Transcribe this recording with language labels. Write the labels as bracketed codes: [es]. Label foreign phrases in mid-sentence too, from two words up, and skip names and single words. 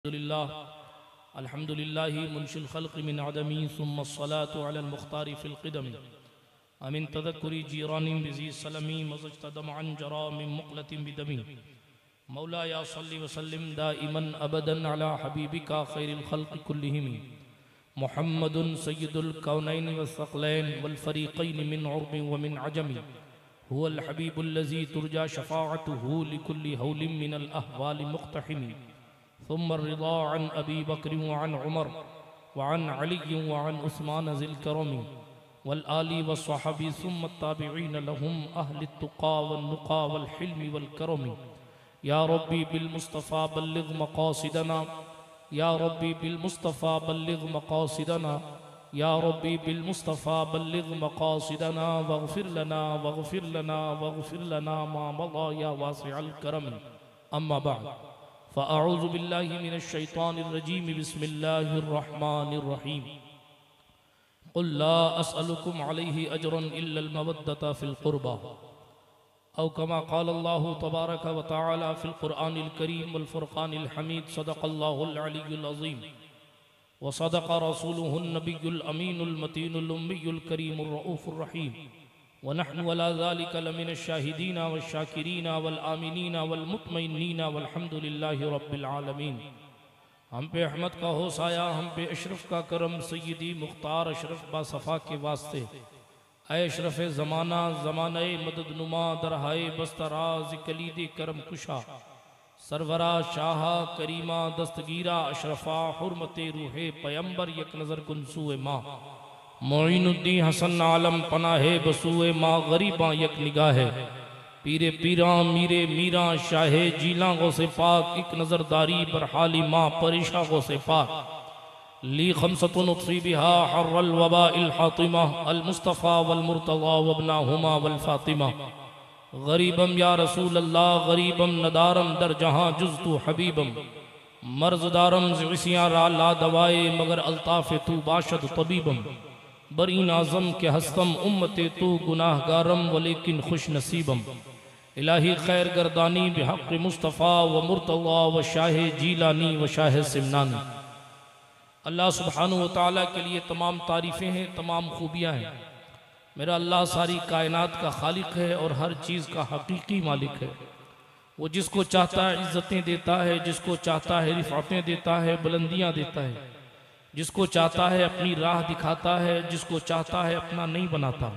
[ar] الحمد لله منشئ الخلق من عدم ثم الصلاة على المختار في القدم أمن تذكر جيران بذي سلم مزجت دمعا جرى من مقلة بدم مولاي صل و سلم دائما أبدا على حبيبك خير الخلق كلهم محمد سيد الكونين والثقلين والفريقين من عرب ومن عجم هو الحبيب الذي ترجى شفاعته لكل هول من الأهوال مقتحم ثم الرضا عن أبي بكر وعن عمر وعن علي وعن عثمان ذي الكرم والآل والصحب ثم التابعين لهم أهل التقى والنقى والحلم والكرم يا ربي بالمصطفى بلغ مقاصدنا يا ربي بالمصطفى بلغ مقاصدنا يا ربي بالمصطفى بلغ مقاصدنا واغفر لنا ما مضى يا واسع الكرم أما بعد فأعوذ بالله من الشيطان الرجيم بسم الله الرحمن الرحيم قل لا أسألكم عليه أجرا إلا المودة في القربى أو كما قال الله تبارك وتعالى في القرآن الكريم والفرقان الحميد صدق الله العلي العظيم وصدق رسوله النبي الأمين المتين الأمي الكريم الرؤوف الرحيم ونحن على ذلك لمن الشاهدين والشاكرين والآمنين والمطمئنين والحمد لله رب العالمين. [ur] ہم پہ احمد کا ہو سایہ، ہم پہ اشرف کا کرم، سیدی مختار اشرف باصفا کے واسطے. [fa] ای اشرف زمانه، زمانه مدد نما, درهای بسته راز کلید کرم گشا, سرورا شاها کریما دستگیرا اشرفا حرمت روح پیمبر یک نظر کن سوی ما معین الدین حسن عالم پناه به سوی ما غریبا یک نگاه پیر پیرا میر میرا شاه جیلا غوث پاک یک نظرداری بر حال ما پریشا غوث پاک [ar] لي خمسة أطفي بها حر الوباء الحاطمة المصطفى والمرتضى وابناهما والفاطمة [fa] غریبم یا رسول الله غریبم ندارم در جهان جز تو حبیبم مرض دارم ز عصیان را دوای مگر الطاف تو باشد طبیبم بر این نازم که هستم امت تو گناهگارم ولیکن خوش نصیبم الهی خیر گردانی بحق مصطفی و مرتضی و شاه جیلانی و شاه سمنانی. [ar] الله سبحانه وتعالى [ur] کے لیے تمام تعریفیں ہیں، تمام خوبیاں ہیں. میرا اللہ ساری کائنات کا خالق ہے اور ہر چیز کا حقیقی مالک ہے. وہ جس کو چاہتا ہے عزتیں دیتا ہے، جس کو چاہتا ہے رفعتیں دیتا ہے، بلندیاں دیتا ہے، جس کو چاہتا ہے اپنی راہ دکھاتا ہے، جس کو چاہتا ہے اپنا نہیں بناتا.